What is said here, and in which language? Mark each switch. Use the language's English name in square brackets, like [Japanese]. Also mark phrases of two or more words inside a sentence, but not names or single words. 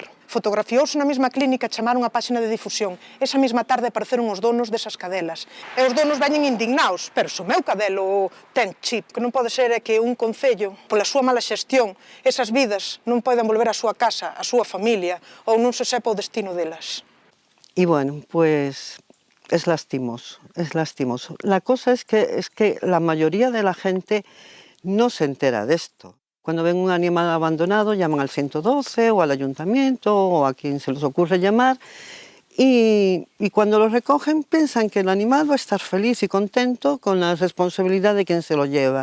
[Galician] Fotografiouse na mesma clínica, chamaron a páxina de difusión. Esa mesma tarde apareceron os donos desas cadelas. E os donos veñen indignados, pero se o meu cadelo ten chip, que non pode ser é que un concello, pola súa mala xestión, esas vidas non poden volver á súa casa, á súa familia, ou non se sepa o destino delas. [Spanish] Y bueno, pues es lastimoso, es lastimoso. La cosa es que la mayoría de la gente no se entera de esto. Cuando ven un animal abandonado llaman al 112 o al ayuntamiento o a quien se les ocurre llamar y cuando lo recogen piensan que el animal va a estar feliz y contento con la responsabilidad de quien se lo lleva.